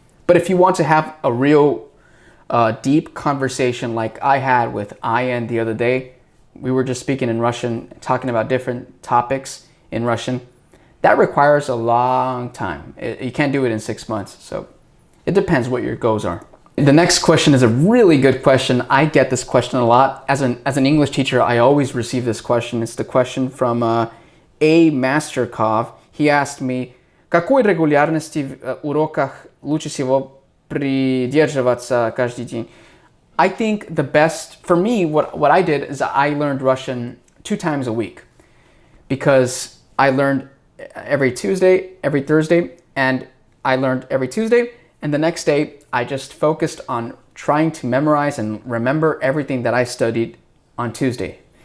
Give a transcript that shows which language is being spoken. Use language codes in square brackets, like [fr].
[en] But if you want to have a real deep conversation like I had with Ian the other day, we were just speaking in Russian, talking about different topics in Russian. That requires a long time. You can't do it in 6 months. So it depends what your goals are. The next question is a really good question. I get this question a lot. As an English teacher, I always receive this question. It's the question from A. Masterkov. He asked me, [ru] какой регулярности в уроках лучше всего придерживаться каждый день? [en] I think the best, for me, what I did is I learned Russian 2 times a week, because I learned every Tuesday, every Thursday, and I learned every Tuesday, and the next day I just focused on trying to memorize and remember everything that I studied on Tuesday.